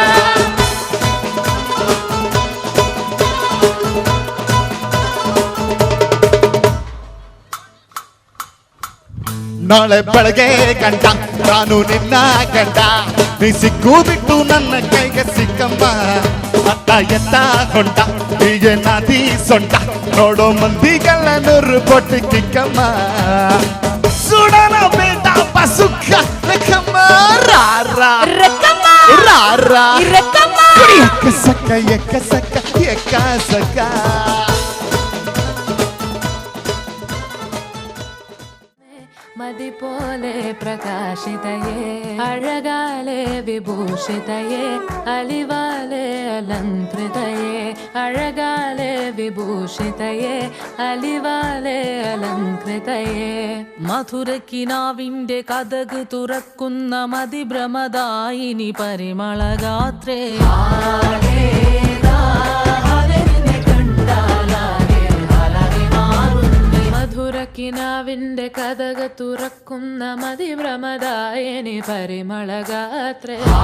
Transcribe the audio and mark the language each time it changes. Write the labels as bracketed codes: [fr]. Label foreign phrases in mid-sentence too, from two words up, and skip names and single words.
[kn] ನಾಳೆ ಬೆಳಗ್ಗೆ ಗಂಟ ನಾನು ನಿನ್ನ ಗಂಡ ನೀ ಸಿಕ್ಕು ಬಿಟ್ಟು ನನ್ನ ಕೈಗೆ ಸಿಕ್ಕಮ್ಮ ಅತ್ತ ಎತ್ತ ಹೊಂಟ ಹೀಗೆ ನಾದಿ ಸೊಂಟ ನೋಡೋ ಮಂದಿಗೆಲ್ಲ ನೂರು ಕೊಟ್ಟು ಕಿಕ್ಕಮ್ಮ ಸುಡನ ಬೇಡ ಸುಖ ರಕ್ಕಮ್ಮ ರಾರ ರಕ್ಕಮ್ಮ ರಾರ ರಕ್ಕಮ್ಮ ಎಕ್ಕ ಸಕ್ಕ ಎಕ್ಕ ಸಕ್ಕ ಎಕ್ಕ ಸಕ್ಕ [ml] നദി പോലെ പ്രകാശിതയേ അഴകാലെ വിഭൂഷിതയേ അലിവാലെ അലങ്കൃതയേ അഴകാലെ വിഭൂഷിതയേ അലിവാലെ അലങ്കൃതയേ മധുരക്കിനാവിന്റെ കഥക് തുറക്കുന്ന മതിഭ്രമദായിനി പരിമളഗാത്രേ മധുരക്കിനാവിന്റെ കഥക തുറക്കുന്ന മതിഭ്രമദായിനി പരിമളഗാത്രേ